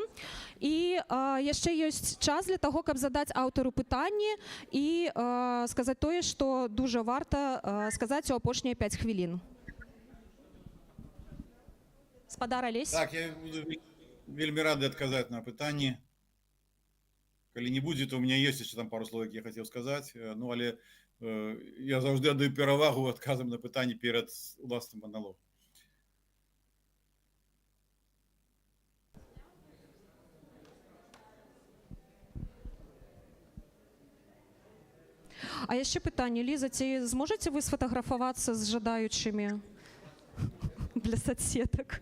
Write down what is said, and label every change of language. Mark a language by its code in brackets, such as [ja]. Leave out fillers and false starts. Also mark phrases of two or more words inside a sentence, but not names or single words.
[be] І яшчэ ёсць час для таго, каб задаць аўтару пытанні і сказаць тое, што дужа варта сказаць у апошнія 5 хвілін. Спадар Алесь. Так, я буду вельмі рады адказаць на пытанні. Калі не будзе, [ru] то у меня есть еще там пару слов, які я хотел сказать. [be] Ну, але я заўжды аддаю перавагу адказам на пытанні перад уласным маналогам. А яшчэ пытанне, Ліза, ці зможаце вы сфотаграфавацца з жадаючымі для соцсетак?